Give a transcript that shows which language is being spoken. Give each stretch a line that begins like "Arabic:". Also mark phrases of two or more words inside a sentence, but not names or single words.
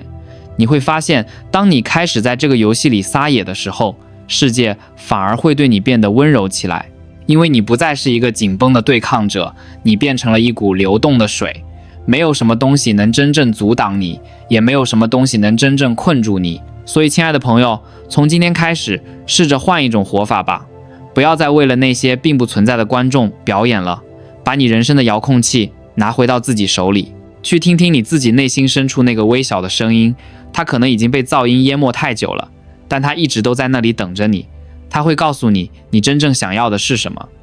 Chinese: 你會發現，當你開始在這個遊戲裡撒野的時候，世界反而會對你變得溫柔起來，因為你不再是一個緊繃的對抗者，你變成了一股流動的水。沒有什麼東西能真正阻擋你，也沒有什麼東西能真正困住你。所以，親愛的朋友，從今天開始，試着換一種活法吧，不要再為了那些並不存在的觀眾表演了，把你人生的遙控器拿回到自己手裡，去聽聽你自己內心深處那個微小的聲音。它可能已經被噪音淹沒太久了，但它一直都在那裡等着你。它會告訴你，你真正想要的是什麼。